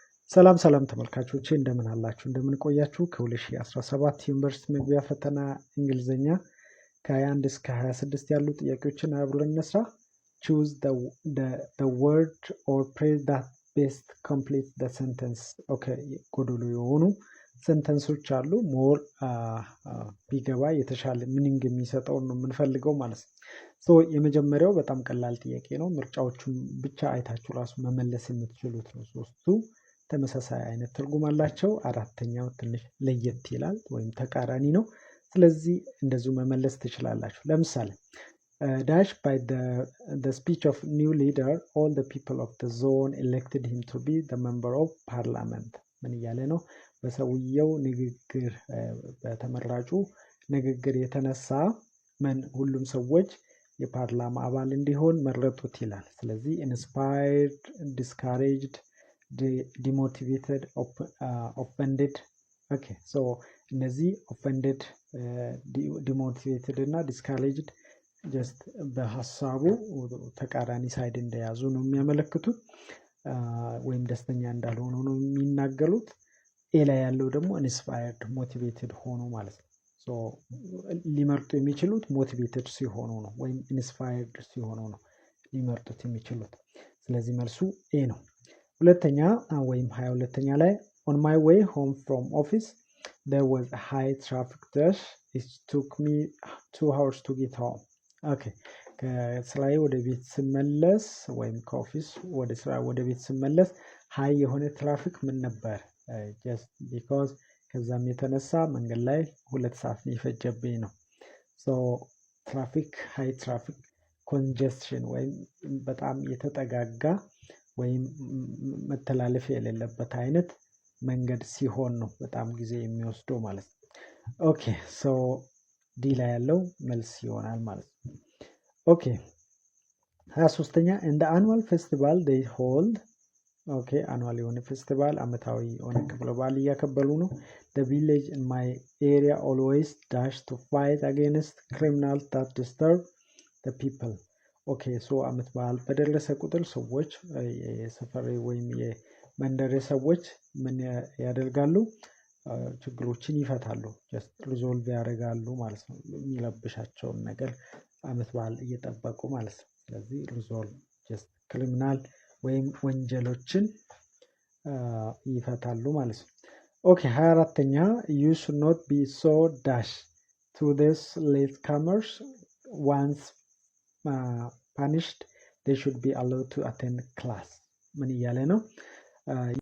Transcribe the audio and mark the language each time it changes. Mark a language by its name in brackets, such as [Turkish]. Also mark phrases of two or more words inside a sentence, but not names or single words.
[Amharic] ሰላም ሰላም ተመልካቾቼ እንደምን አላችሁ እንደምን ቆያችሁ ከ2017 ዩኒቨርሲቲ መግቢያ ፈተና እንግሊዘኛ ከ21 እስከ 26 ያሉ ጥያቄዎችን አብረን እንስራ [English] choose the word or phrase that best complete the sentence okay [Amharic] ጎዶሎ የሆኑ ሰንተንሶች አሉ ሞር ቢገባ የተሻለ ሚኒንግ የሚሰጠው ነው የምንፈልገው ማለት ነው ሶ የመጀመሪያው በጣም ቀላል ጥያቄ ነው ምርጫዎቹን ብቻ አይታችሁ ራሱ መመለስ የምትችሉት ነው ሶስቱ ተመሳሳይ አይነት ትርጉም አላቸው አራተኛው ትንሽ ለየት ይላል ወይም ተቃራኒ ነው ስለዚህ እንደዚሁ መመለስ ትችላላችሁ ለምሳሌ [English] dash by the speech of new leader all the people of the zone elected him to be the member of parliament [Amharic] ምን እያለ ነው በሰውየው ንግግር በተመራጩ ንግግር የተነሳ ሁሉም ሰዎች የፓርላማ አባል እንዲሆን መረጡት ይላል ስለዚህ [English] inspired discouraged demotivated offended okay so [Amharic] እነዚህ [English] offended demotivated [Amharic] እና discouraged just በሐሳቡ ተቃራኒ ሳይድ እንደያዙ ነው የሚያመለክቱት ወይም ደስተኛ እንዳልሆኑ ነው የሚናገሩት ኤ ላይ ያለው ደግሞ [English] inspired motivated [Amharic] ሆኖ ማለት ነው so ሊመርጡ የሚችሉት motivated ሲሆኑ ነው ወይም inspired ሲሆኑ ነው ሊመርጡት የሚችሉት ስለዚህ መልሱ ኤ ነው ሁለተኛ ወይም 22ኛ ላይ [English] on my way home from office there was a high traffic rush it took me 2 hours to get home okay [Amharic] ከስራዬ ወደ ቤት ስመለስ ወይም ከኦፊስ ወደ ስራ ወደ ቤት ስመለስ ሃይ የሆነ ትራፊክ ምን ነበር [English] just because [Amharic] ከዛም የተነሳ መንገድ ላይ 2 ሰዓት ይፈጀብኝ ነው [English] so traffic high traffic congestion [Amharic] ወይም በጣም የተጠጋጋ ወይም መተላለፍ የሌለበት አይነት መንገድ ሲሆን ነው በጣም ጊዜ የሚወስደው ማለት ነው [English] okay so [Amharic] ዲ ላይ ያለው መልስ ይሆናል ማለት ነው ኦኬ 23ኛ [English] in the annual festival they hold okay annual [Amharic] የሆነ ፌስቲቫል አመታዊ የሆነ ክብረ በዓል እያከበሩ ነው [English] the village in my area always dash to fight against criminals that disturb the people okay so [Amharic] አመት በዓል በደረሰ ቁጥር ሰዎች የሰፈሬ ወይም የመንደሬ ሰዎች ምን ያደርጋሉ ችግሮችን ይፈታሉ [English] just resolve [Amharic] ያደርጋሉ ማለት ነው የሚለብሻቸውን ነገር አመት በዓል እየጠበቁ ማለት ነው ስለዚህ [English] resolve just criminal [Amharic] ወይም ወንጀሎችን ይፈታሉ ማለት ነው ኦኬ 24ኛ [English] you should not be so dash to this latecomers once punished they should be allowed to attend class [Amharic] ምን እያለ ነው